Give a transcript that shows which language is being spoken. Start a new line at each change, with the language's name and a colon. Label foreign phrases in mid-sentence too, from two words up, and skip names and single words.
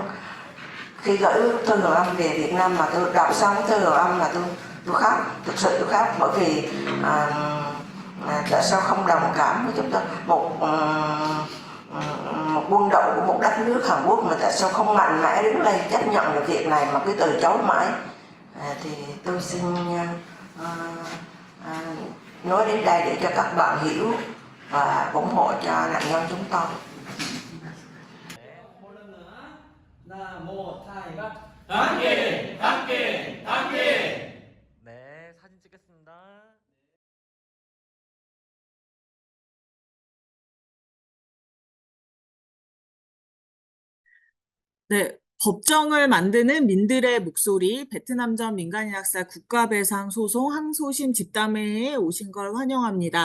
Vietnamese: Khi gửi bức thư hồi âm về Việt Nam mà tôi đọc xong cái thư hồi âm mà tôi khóc, thực sự tôi khóc, bởi vì tại sao không đồng cảm với chúng tôi, một quân đội của một đất nước Hàn Quốc mà tại sao không mạnh mẽ đứng lên chấp nhận được việc này mà cứ từ chối mãi. Thì tôi xin nói đến đây để cho các bạn hiểu và ủng hộ cho nạn nhân chúng tôi.
Korean: 네, 사진 찍겠습니다. 네, 법정을 만드는 민들의 목소리, 베트남전 민간인학살 국가배상 소송 항소심 집담회에 오신 걸 환영합니다.